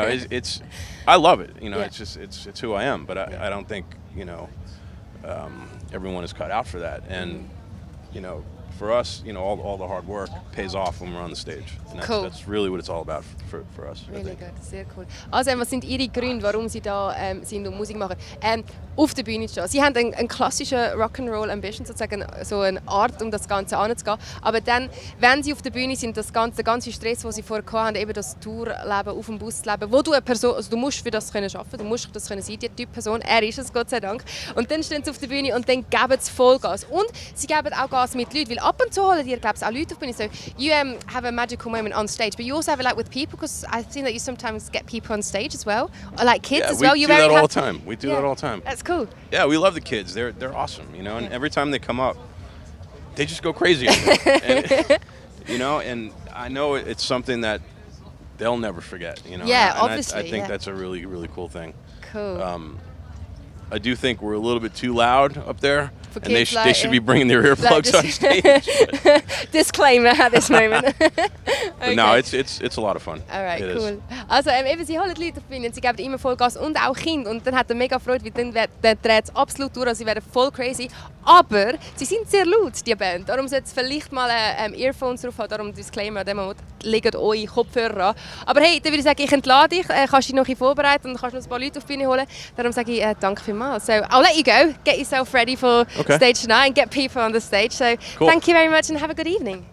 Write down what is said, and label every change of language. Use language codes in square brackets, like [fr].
[en] It's I love it. It's who I am. But I don't think everyone is cut out for that. And for us, all the hard work pays off when we're on the stage. And that's really what it's all about for us. Really good, [de] sehr cool. Also, was sind Ihre Gründe, warum Sie da sind und Musik machen? Auf der Bühne stehen. Sie haben einen klassischen Rock'n'Roll Ambition, sozusagen so eine Art, um das Ganze anzugehen. Aber dann, wenn Sie auf der Bühne sind, der ganze Stress, den Sie vorher hatten, eben das Tourleben, auf dem Busleben, wo du eine Person, also du musst für das können arbeiten, du musst das können sein, die Typ Person, er ist es, Gott sei Dank. Und dann stehen Sie auf der Bühne und dann geben Sie Vollgas. Und Sie geben auch Gas mit Leuten, weil ab und zu holen die, glaube ich, auch Leute auf die Bühne. [en] So, you have a magical moment on stage, but you also have it like with people, because I think that you sometimes get people on stage as well, or like kids as well. We do that all the time. We do that all the time. That's cool. Yeah, we love the kids. They're awesome, and every time they come up, they just go crazy. And I know it's something that they'll never forget. Yeah, and obviously. I think that's a really, really cool thing. Cool. I do think we're a little bit too loud up there, For and they kids, should be bringing their earplugs on stage. Disclaimer at this moment. But no, it's a lot of fun. Alright, It cool. [de] Also eben, sie holen die Leute auf die Bühne, sie geben immer Vollgas und auch Kinder. Und dann hat er mega Freude, weil dann dreht es absolut durch, also sie werden voll crazy. Aber sie sind sehr laut, die Band. Darum sollte es vielleicht mal Earphones drauf haben, darum Disclaimer, an dem Moment legt eure Kopfhörer an. Aber hey, dann würde ich sagen, ich entlade dich, kannst dich noch ein bisschen vorbereiten und kannst noch ein paar Leute auf die Bühne holen. Darum sage ich danke vielmals. [en] So, I'll let you go. Get yourself ready for stage 9. Get people on the stage. So, cool. Thank you very much and have a good evening.